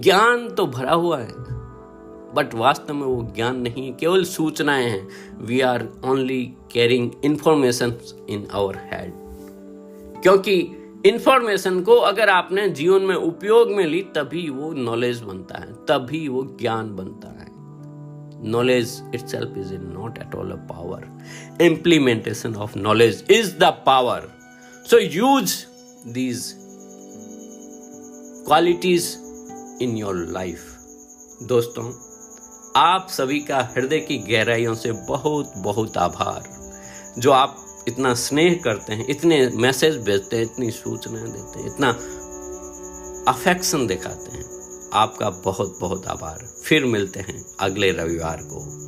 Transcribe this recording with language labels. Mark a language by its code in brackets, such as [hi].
[hi] ज्ञान तो भरा हुआ है बट वास्तव में वो ज्ञान नहीं है, केवल सूचनाएं हैं। We are only carrying information in our head. क्योंकि इंफॉर्मेशन को अगर आपने जीवन में उपयोग में ली तभी वो नॉलेज बनता है, तभी वो ज्ञान बनता है। [en] knowledge itself is not at all a power. Implementation of knowledge is the power. So use these qualities in your life. [hi] दोस्तों, आप सभी का हृदय की गहराइयों से बहुत बहुत आभार, जो आप इतना स्नेह करते हैं, इतने मैसेज भेजते हैं, इतनी सूचनाएं देते हैं, इतना अफेक्शन दिखाते हैं। आपका बहुत बहुत आभार। फिर मिलते हैं अगले रविवार को।